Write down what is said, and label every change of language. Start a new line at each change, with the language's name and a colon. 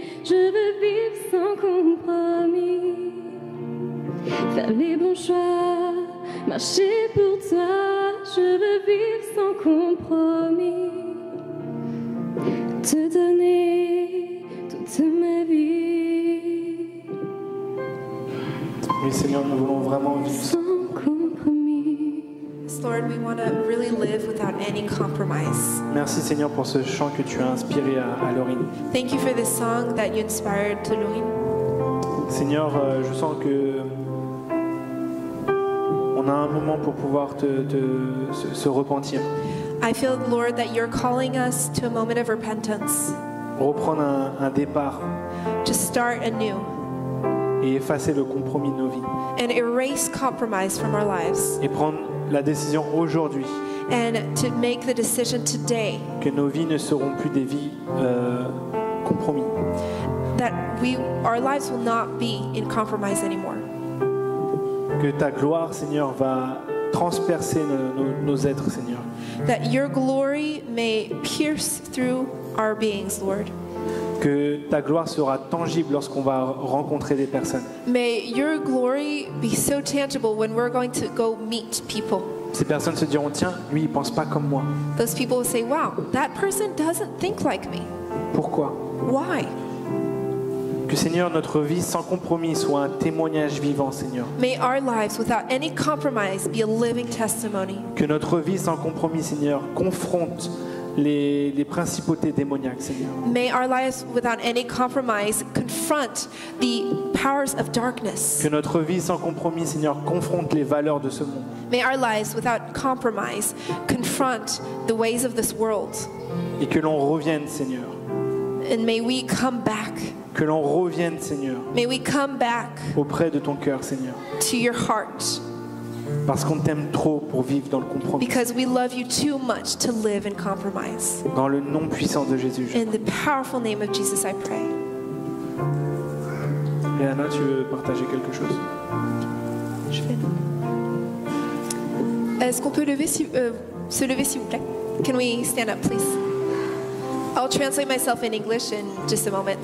French: Je veux vivre sans compromis, faire les bons choix, marcher pour toi. Je veux vivre sans compromis, te donner toute ma vie. Oui, Seigneur, nous voulons vraiment vivre Sans compromis.
English: Yes, Lord, we want to really live without any compromise.
French: Merci Seigneur pour ce chant que tu as inspiré à Laurine.
English: Thank you for this song that you inspired to Laurine.
French: Seigneur, je sens que on a un moment pour pouvoir se repentir,
English: I feel, Lord, that you're calling us to a moment of repentance,
French: reprendre un départ
English: to start anew
French: et effacer le compromis de nos vies
English: and erase compromise from our lives,
French: et prendre la décision aujourd'hui
English: and to make the decision today
French: que nos vies ne seront plus des vies compromis,
English: that our lives will not be in compromise anymore.
French: que ta gloire Seigneur va transpercer nos êtres Seigneur,
English: That your glory may pierce through our beings, Lord.
French: que ta gloire sera tangible lorsqu'on va rencontrer des personnes.
English: May your glory be so tangible when we're going to go meet people.
French: Ces personnes se diront, tiens, lui il pense pas comme moi.
English: Those people will say, wow, that person doesn't think like me.
French: Pourquoi?
English: Why?
French: Que Seigneur, notre vie sans compromis soit un témoignage vivant, Seigneur.
English: May our lives without any compromise be a living testimony.
French: Que notre vie sans compromis, Seigneur, confronte les principautés démoniaques, Seigneur.
English: May our lives without any compromise confront the powers of darkness.
French: Que notre vie sans compromis, Seigneur, confronte les valeurs de ce monde.
English: May our lives without compromise confront the ways of this world.
French: Et que l'on revienne, Seigneur.
English: And may we come back.
French: Que l'on revienne, Seigneur,
English: May we come back
French: auprès de ton cœur, Seigneur.
English: to your heart.
French: Parce qu'on t'aime trop pour vivre dans le compromis.
English: Because we love you too much to live in compromise.
French: Dans le nom puissant de Jésus.
English: In the powerful name of Jesus, I pray.
French: Et Anna, tu veux partager quelque chose? Est-ce qu'on peut se lever s'il vous plaît?
English: Can we stand up, please? I'll translate myself in English in just a moment.